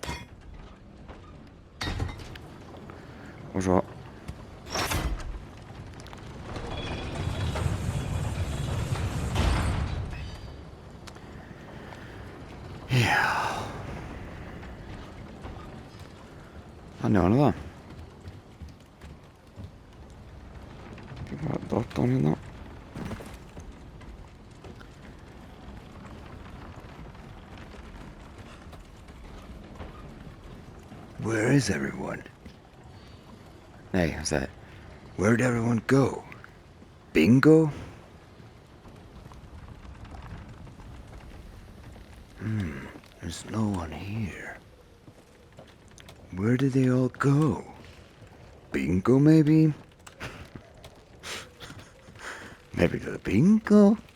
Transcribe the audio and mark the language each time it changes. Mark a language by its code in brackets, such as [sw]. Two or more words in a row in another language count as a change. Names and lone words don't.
[is] Og svo já. Þannig var nú það. Ég var að dotta hann hérna. [en] Where is everyone? [is] Nei, hann sagði, [en] where'd everyone go? Bingo? There's no one here. Where did they all go? Bingo, maybe? Maybe to the bingo?